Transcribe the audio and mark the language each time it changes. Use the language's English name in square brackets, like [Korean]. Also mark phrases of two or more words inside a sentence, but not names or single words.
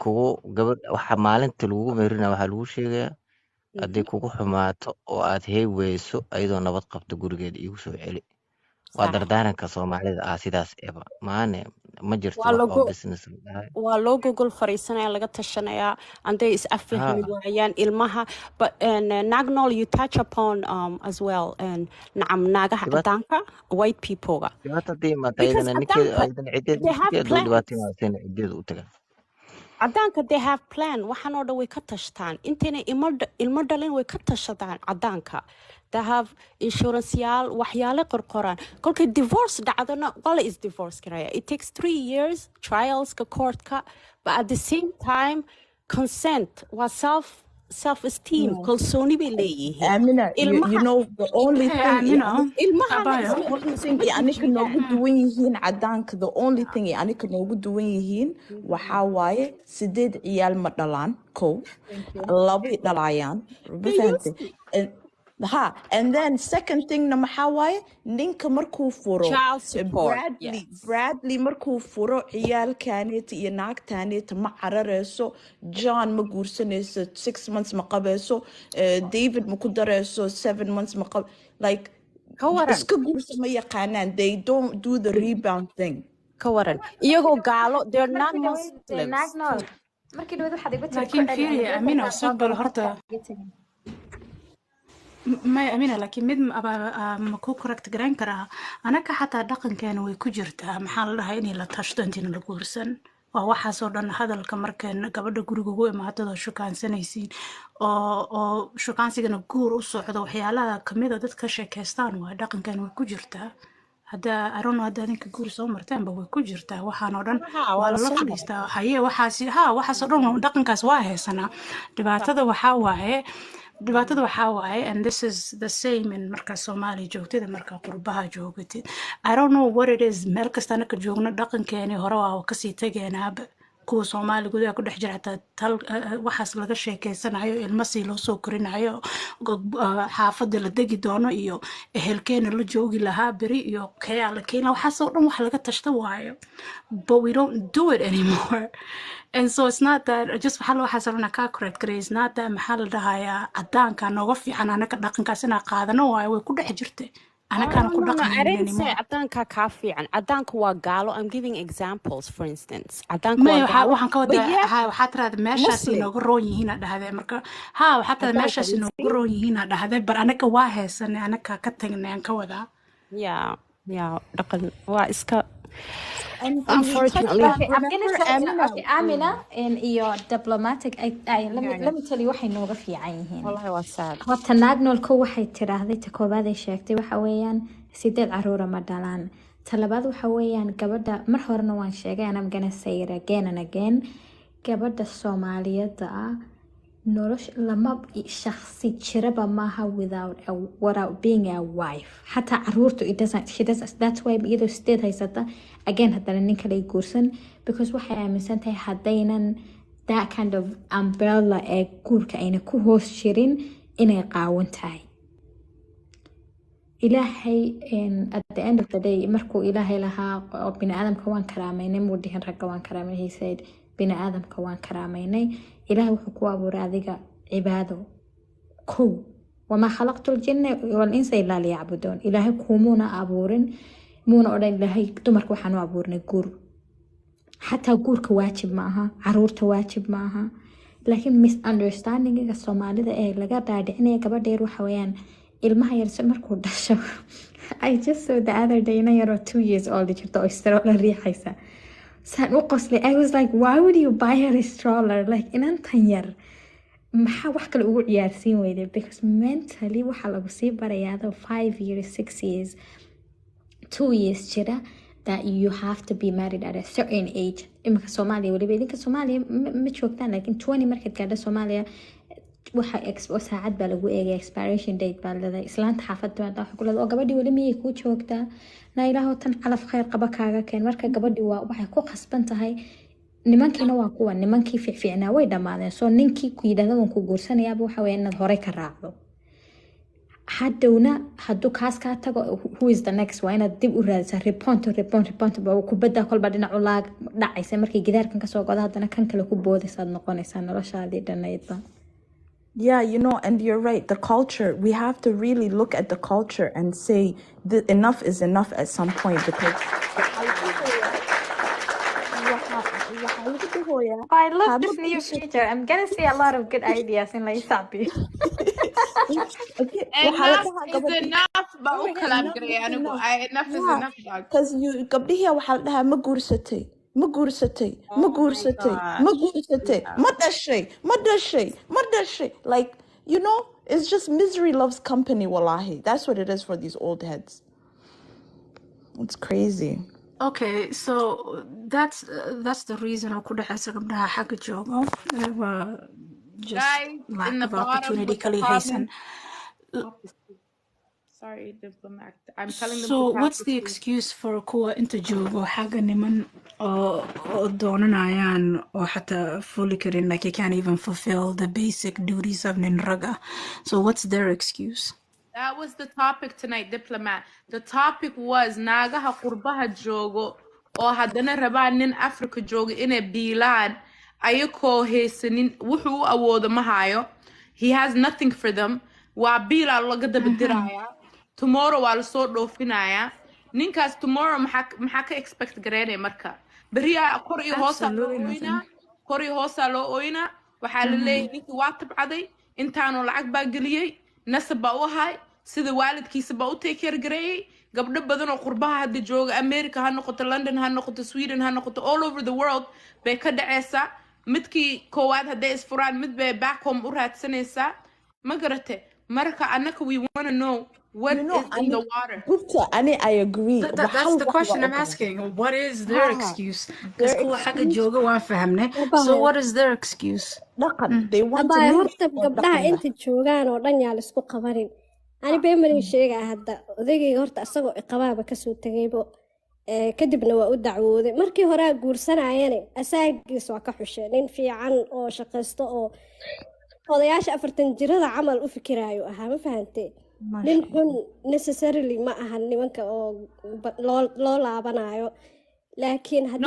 [Somali] kugu gabadh waxa maalinta lagu meerinaya waxaa lagu sheegayaa haddii kugu xumaato oo aad heeweyso ayadoo nabad qabto gurigeeda iigu soo celi waa Sax. dardaaranka soomaalida sidaas eba maane ma jirto Waa wax oo lagu business la dhahay waa loo gogol fariisanaya laga tashanayaa anday is afahmi ha waayaan ilmaha [English] but nagnol you touch upon as well [Somali] nacam naagaha dhibaat cadaanka [English] white people-ga [Somali] dhibaato haddii imaata because ayadana ninkeeda cadaanka ayadana cideed [English] they have [Somali] ninkii hadduu dhibaato plans imaatayna cideeda u taga cadaanka [English] they have plan [Somali] waxaan oo dhan way ka tashtaan intayna ilmo dhalin way ka tashadaan cadaanka [English] they have [Somali] insuranceyaal waxyaale qorqoraan kolkay divorce dhacdona wala is divorce karaya [English] it takes 3 years [Somali] trialska courtka [English] but at the same time consent [Somali] waa [English] self esteem [Somali] No. kalsooni bay leeyihiin [English] Amina, you [Somali] ilmaha [English] know the only Hey, thing Amino, [Somali] ilmahana Abayo. [English] the [Somali] isma [English] only [Somali] isma [English] thing [Somali] anika noogu dejiyaan duwan yihiin cadaanka, [English] the only thing [Somali] anika noogu duwan yihiin waxaa waaye 8 ciyaal ma dhalaan kow, [English] thank you [Somali] 2 dhalayaan ma [English] they [Somali] fahantay. [English] used to And then second thing [Somali] na maxaa waaye ninka markuu furo [English] child support yes [Somali] Bradley markuu furo ciyaalkaneeta iyo naagtaneeta ma carareyso, John ma guursanayso 6 months ma qabayso, David ma ku dareyso 7 months ma like ka waran iska guursa ma yaqaanaan, [English] they don't do the rebound thing. [Somali] ka waran iyagoo gaalo [English] they're not [Somali] markii dhaweyd naag [English] Muslims [Somali] nool markii dhaweyd waxaad igu tiri ku laakiin celi fiiri aniga Amino intaan soo sugbal galo horta qofka iga tegin maya Amina laakiin mid ma ku correct garayn karaa anaka xataa dhaqankeena way ku jirtaa maxaa la dhahaa inay la tashto intiina la guursan waa waxaasoo dhan hadalka markeen gabadha guriga ugu imaatadoo shukaansanaysiin oo shukaansigana guur u socdo waxyaalaha kamid a dadka sheekeystaan waa dhaqankeena way ku jirtaa hadda arono hadda adinka guur soo marteenba way ku jirtaa waxaan oo dhan ha waa waa la lala soo maray fadhiistaa haye waxaasoo dhan dhaqankaas waa haysanaa dhibaatada waxaa waaye dhibaatada waxaa waaye, [English] and this is the same in [Somali] markaa Soomaaliya joogtid iyo markaa qurbaha joogtid. [English] I don't know what it is, [Somali] meel kasta anaka joogno dhaqankeeni hore waa kasii tegeenaaba. kuwa Soomaali gudaha ku dhex jira xataa waxaas laga sheekeysanayo, ilmo sii loo soo korinayo, xaafada la degi doono iyo ehelkeena la joogi lahaa beri iyo kayaa la keena, waxaas oo dhan wax laga tashta waayo. [English] But we don't do it anymore. And so it's not that just [Somali] waxaa loo xasabana kaa correct garay, [English] it's not that [Somali] maxaa la dhahayaa cadaanka nooga fiican anaka dhaqankaas inaa qaadano waayo, way ku dhex jirtay anakaana ku [English] I [Somali] dhaqmaynin [English] didn't say anymore. [Somali] Adanka kafi and Adanka wa galo. [English] I'm giving examples, for instance. [Somali] Adanka may wa galo. waxaan ka [English] But [Somali] wadaa [English] yeah, [Somali] ha waxaa tiraahdaa meeshaas [English] Muslim. [Somali] inooga roon yihiin aa dhahdee, marka ha waxaa tiraahdaa Adanka, meeshaas [English] you [Somali] inooga [English] see? [Somali] roon yihiin aa dhahdee, bar anaka waa heesanay, anaka ka tagnay aan ka wadaa. Yeah. Dhaqan waa iska. [English] And we touched Unfortunately. okay, I'm gonna Remember tell Amina? okay, Amina and your diplomatic Yeah. let me tell you [Somali] waxay nooga fiican yihiin. Wallahi waa sad. horta naag noolka waxay tiraahday ta koobaad ay sheegtay waxa weeyaan 8 caruura ma dhalaan. Ta labaad waxa weeyaan gabadha mar horena waan sheegay, [English] and I'm gonna say it again and again, [Somali] gabadha Soomaaliyeed ah nolosh lama shakhsi jiraba maaha [English] without being a wife. [Somali] Xataa caruurtu [English] she doesn't, that's why [Somali] iyadoo 8 haysata again haddana nin kale ay guursan, because waxay aaminsan tahay haddaynan [English] that kind of umbrella [Somali] ee guurka ayna ku hoos jirin inay qaawan tahay. ilaahay [English] at the end of the day [Somali] markuu ilaahay lahaa bini aadamka waan karaameynay muu dhihin ragga waan karaameynay, [English] he said [Somali] bini aadamka waan karaameynay. ilaahay wuxuu ku abuuray adiga cibaado kow, [Arabic] وما خلقت الجن والإنس إلا ليعبدون. [Somali] ilaahay kumuuna abuurin, muuna odhan ilaahay dumarka waxaan u abuurnay guur. xataa guurka waajib ma aha, caruurta waajib ma aha, laakiin misunderstandingiga Soomaalida ee laga dhaadhicinaya gabadha yar waxa weeyaan ilmaha yar markuu dhasho [English] I just saw the other day [Somali] ina yar oo 2 [English] years old [Somali] jirto oo stroller riixaysa. saan u qoslay, [English] I was like why would you buy her a stroller, like [Somali] inantan yar maxaa wax kale ugu ciyaarsiin weyday, [English] because mentally [Somali] waxaa lagu sii barayaado [English] 5 years 6 years 2 years jira that you have to be married at a certain age. [Somali] imika Soomaaliya waliba idinka Soomaaliya ma joogtaan, laakiin 20 markaad gaadho Soomaaliya waxa saacad baa lagu eegay, [English] expiration date [Somali] baa leedahay. islaanta xaafadda baa waxa ku leedahay oo gabadhii wali miyay kuu joogtaa, na ilaahow tan calaf khayr qaba kaaga keen. marka gabadhii waxay ku khasban tahay, nimankiina waa kuwa nimankii fiicfiicnaa way dhammaadeen, soo ninkii ku yidhaahda waan ku guursanayaaba waxa weeye inaad horey ka raacdo. hadhowna hadduu kaas kaa tago [English] who is the next, [Somali] waa inaad dib u raadisa repont kubadda kolba dhinacu laag dhacaysa, markii gidaarkan kasoo goda haddana kan kale ku boodaysaad noqonaysaa noloshaadii dhanaydba. [English] Yeah, you know, and you're right. The culture, we have to really look at the culture and say that enough is enough at some point, because I love this new feature. I'm gonna see a lot of good ideas in Laisapi. enough is enough [Somali] ba u kala garay anigu [English] enough is enough dog. Because you [Somali] gabdhihi waxaa la dhahaa ma guursatay ma guursatay ma dhashay, [English] like, you know, it's just misery loves company. Wallahi, that's what it is for these old heads. It's crazy. Okay, so that's the reason [Somali] oo ku dhaxaysa gabdhaha xagga joogo waa just [English] Guys, lack in the of bottom opportunity with the [Somali] kali haysan. [English] sorry diplomat, I'm telling them So to pass what's the the excuse for [Somali] kuwa inta joogo xagga niman oo doonanayaan oo xataa [English] fully karin, like you can't even fulfill the basic duties of [Somali] nin raga. [English] So what's their excuse? That was the topic tonight, diplomat. The topic was [Somali] naagaha qurbaha joogo oo haddana rabaan nin Africa joogo inay biilaan ayakoo haysanin wuxuu u awoodo ma hayo. [English] He has nothing for them. [Somali] waa biilaa laga daba dirayaa, tomorrow waa lasoo dhoofinayaa. ninkaas tomorrow maxaa ka expect gareynaya marka? beriyaa kor iyo hoosaa loo ooynaa, kor iyo hoosaa loo ooynaa. waxaa la leeyahay ninkii waa tabcaday, intaanu lacag baa geliyey, nasab baa u ahay, sida waalidkiisa baa u take care gareeyey. gabdho badan oo qurbaha hadda jooga America ha noqoto, London ha noqoto, Sweden ha noqoto, [English] all over the world [Somali] bay ka dhaceysaa. midkii koowaad hadday isfuraan mid bay [English] back home [Somali] u raadsanaysaa, ma garate? marka annaka [English] we want to know what You know, is in the water. I agree. That's the question I'm asking. What is their excuse? Because Their [Somali] kuwa xagga [English] excuse, [Somali] jooga waan fahamnay. So abaayo [English] what is their excuse? dhaqan. They want a [Somali] abaayo nin horta oo gabdhaha dhaqan leh. inta joogaan oo dhan yaa laisku qabanin ani beemanin sheegaa hadda odaygayga horta isagoo iqabaaba kasoo tegaybo kadibna waa u dacwooday markii horea guursanayane asaagiis waa ka xushe nin fiican oo shaqaysto oo odayaasha 40 jirada camal u fikiraayo ahaa ma fahantee nin xun necessarily ma ahan nimanka oo loo laabanayo laakiin haddii